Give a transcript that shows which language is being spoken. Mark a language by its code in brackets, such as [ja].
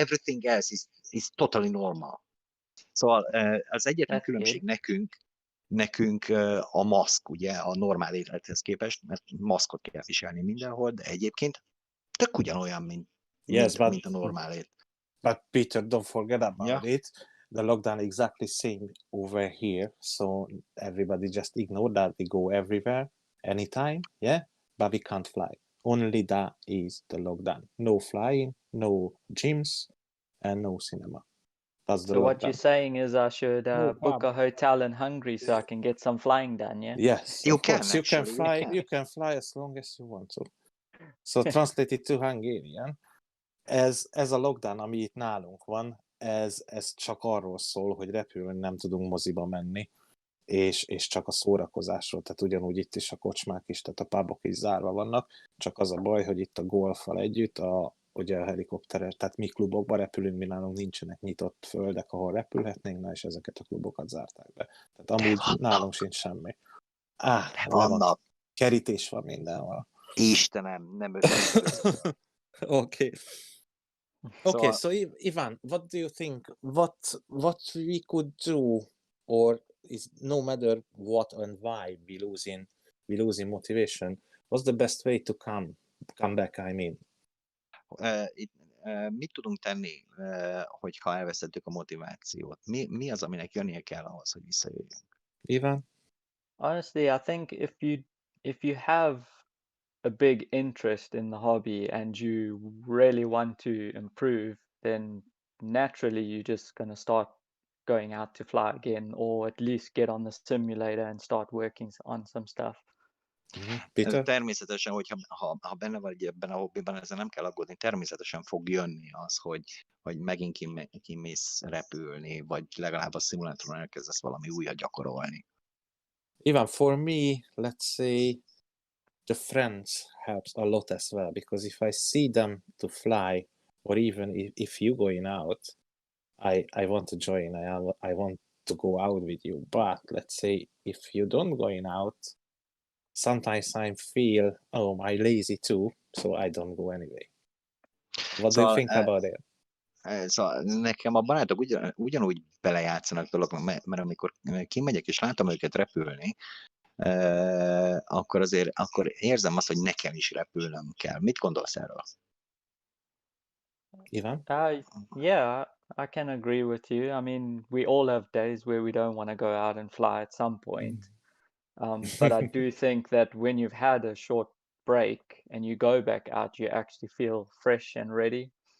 [en] Everything else is totally normal. [hu] Szóval az egyetlen különbség nekünk a maszk, ugye, a normál élethez képest, mert maszkot kell viselni mindenhol, de egyébként tök ugyanolyan, mint a normál élet. [en] But Peter, don't forget about it. The lockdown exactly same over here, so everybody just ignore that. We go everywhere, anytime, yeah? But we can't fly. Only that is the lockdown. No flying, no gyms, and no cinema. That's the So lockdown. what you're saying is I should book a hotel in Hungary so I can get some flying done, yeah? Yes, You of course. can, actually, You can fly as long as you want to. So translate it to Hungarian. [hu] Ez a lockdown, ami itt nálunk van, ez csak arról szól, hogy repülni nem tudunk moziba menni, és csak a szórakozásról, tehát ugyanúgy itt is a kocsmák is, tehát a pubok is zárva vannak, csak az a baj, hogy itt a golffal együtt, ugye a helikopteres, tehát mi klubokba repülünk, mi nálunk nincsenek nyitott földek, ahol repülhetnénk, na és ezeket a klubokat zárták be. Tehát amúgy nálunk sincs semmi. Vannak. Kerítés van mindenhol. Istenem, nem össze. [en] Okay. Okay, so Ivan, what do you think? What we could do, or is no matter what and why we losing motivation? What's the best way to come back? I mean, [hu] mit tudunk tenni, hogyha elvesztettük a motivációt? Mi az, aminek jönnie kell ahhoz, hogy visszajöjjünk? Ivan? [en] Honestly, I think if you have a big interest in the hobby and you really want to improve, then naturally you're just going to start going out to fly again, or at least get on the simulator and start working on some stuff. Peter? [hu] Természetesen, hogyha ha benne vagy ebben a hobbiban, ezzel nem kell aggódni, természetesen fog jönni az, hogy megint kimész repülni, vagy legalább a szimulátoron elkezdesz valami újat gyakorolni. [en] Ivan, for me, let's say the friends helps a lot as well, because if I see them to fly, or even if you going out, I want to join, I want to go out with you. But let's say if you don't going out, sometimes I feel, I'm lazy too, so I don't go anyway. What do you think about it? [hu] Szóval nekem a barátok ugyanúgy belejátszanak dologban, mert amikor kimegyek és látom őket repülni, akkor érzem azt, hogy nekem is repülnöm kell. Mit gondolsz erről? Ivan? [en] Yeah, I can agree with you. I mean, we all have days where we don't want to go out and fly at some point. But I do think that when you've had a short break and you go back out, you actually feel fresh and ready.